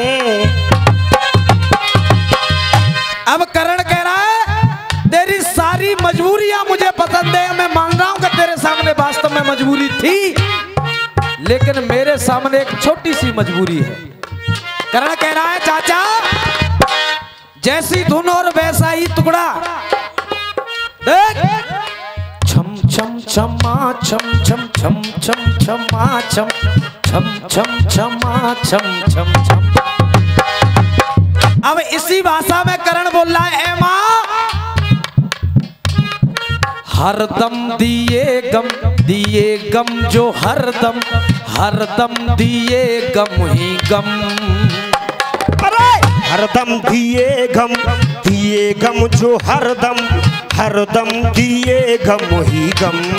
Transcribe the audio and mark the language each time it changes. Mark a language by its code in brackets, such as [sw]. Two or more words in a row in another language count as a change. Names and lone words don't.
[hi] अब करण कह रहा है तेरी सारी मजबूरियां मुझे पसंद है, मैं मान रहा हूं कि तेरे सामने वास्तव में मजबूरी थी, लेकिन मेरे सामने एक छोटी सी मजबूरी है। करण कह रहा है चाचा जैसी धुन और वैसा ही टुकड़ा। देख छम छम छमा छम छम छम छम छमा छम छम छम छमा छम छम छम। अब इसी भाषा में करण बोल रहा है ए माँ हरदम दिए गम जो हरदम दिए गम ही गम। हरदम दिए गम जो हरदम दिए गम ही गम।